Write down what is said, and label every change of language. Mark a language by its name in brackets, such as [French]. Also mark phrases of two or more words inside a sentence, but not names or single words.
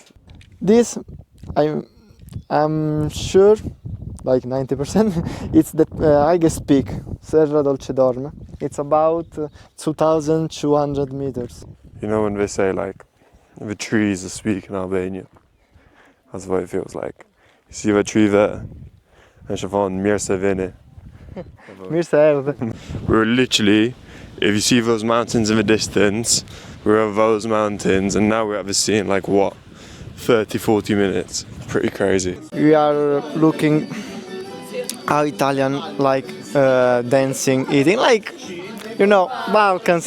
[English] This, I'm sure, like 90%, it's the highest peak, Serra Dolce Dorme. It's about 2,200 meters. You know when they say like the trees are speaking Albanian? That's what it feels like. You see the tree there? And Siobhan, [Albanian] mirë se vini. Mirë se erdhe. [English] We're literally, if you see those mountains in the distance, we're at those mountains and now we're at the sea in like what? 30, 40 minutes. Pretty crazy. We are looking how Italian like dancing, eating, like, you know, Balkans.